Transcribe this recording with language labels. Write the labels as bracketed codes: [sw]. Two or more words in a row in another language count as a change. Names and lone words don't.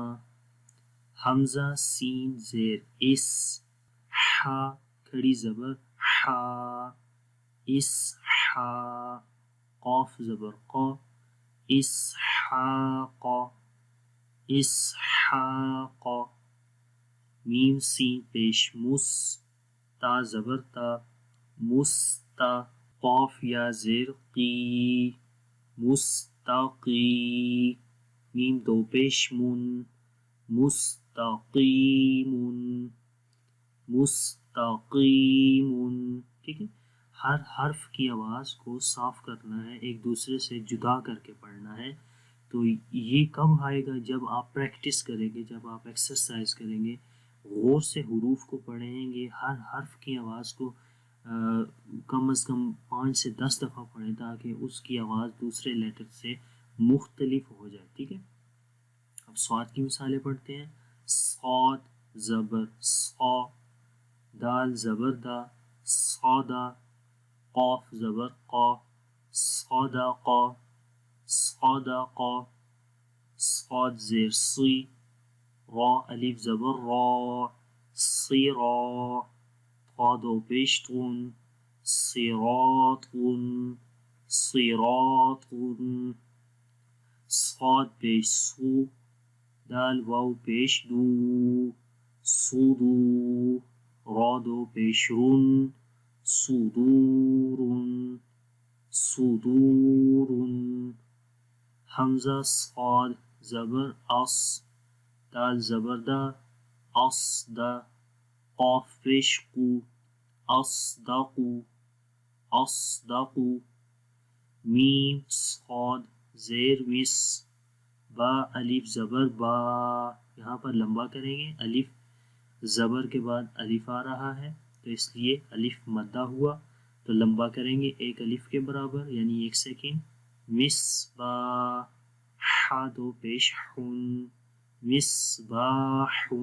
[ur] حمزہ سین زیر اس، حا کھڑی زبر حا، اس حا. قاف زبر قا، اسحاق، اسحاق. میم سین پیش مس، تا زبر تا، مستا. قاف یا زیر قی، مستقی. میم دو پیش من، مستقیم، مستقیم. ٹھیک ہے، ہر حرف کی آواز کو صاف کرنا ہے، ایک دوسرے سے جدا کر کے پڑھنا ہے. تو یہ کب آئے گا؟ جب آپ پریکٹس کریں گے، جب آپ ایکسرسائز کریں گے، غور سے حروف کو پڑھیں گے، ہر حرف کی آواز کو کم از کم 5 سے 10 دفعہ پڑھیں تاکہ اس کی آواز دوسرے لیٹر سے مختلف ہو جائے. ٹھیک ہے، اب صاد کی مثالیں پڑھتے ہیں. صاد زبر صا، دال زبر دا، صادا. قاف زبر قا، صادقا، صادقا. صاد زیر صی، را الف زبر را، صیرا. طا دو پیش تون، صراطن، صراطن. صاد پیش سو، دال واو پیش دو، سودو. را دو پیش رون، صدورن، صدورن. حمزہ صاد زبر اس، دال زبر دا، اصدا. قاف پیش قو، اصدقو، اصدقو. میم صاد زیر مس، با الف زبر با، یہاں پر لمبا کریں گے، الف زبر کے بعد الف آ رہا ہے تو اس لیے الف مدہ ہوا، تو لمبا کریں گے ایک الف کے برابر یعنی 1 سیکنڈ، مصباح، ہا دو پیش ہن، مصباح،